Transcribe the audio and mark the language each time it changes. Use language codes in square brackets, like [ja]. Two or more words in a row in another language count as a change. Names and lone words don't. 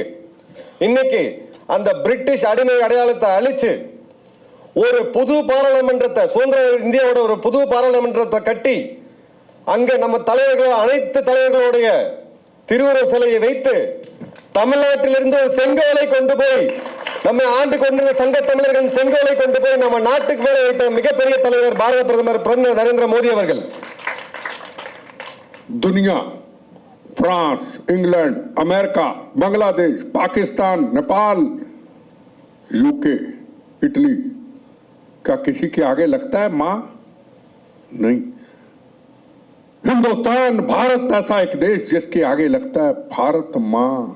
[ta] இன்னைக்கு அந்த பிரிட்டிஷ் அடிமை அடையாளத்தை அழிச்சு ஒரு புது பாராளுமன்றத்தை, சுதந்திர இந்தியாவோட ஒரு புது பாராளுமன்றத்தை கட்டி அங்க நம்ம தலைவர்கள், அனைத்து தலைவர்களுடைய திருவுருவ சிலையை வைத்து தமிழ்நாட்டிலிருந்து ஒரு செங்கோலை கொண்டு போய், நம்ம ஆண்டு கொண்டிருந்த சங்க தமிழர்களின் செங்கோலை கொண்டு போய் நம்ம நாட்டுக்கு மேலே வைத்த மிகப்பெரிய தலைவர் பாரத பிரதமர் நரேந்திர மோடி அவர்கள். [hi] दुनिया, फ्रांस, इंग्लैंड, अमेरिका, बांग्लादेश, पाकिस्तान, नेपाल, यूके, इटली, क्या किसी के आगे लगता है मां? नहीं. हिंदुस्तान, भारत ऐसा एक देश जिसके आगे लगता है भारत मां.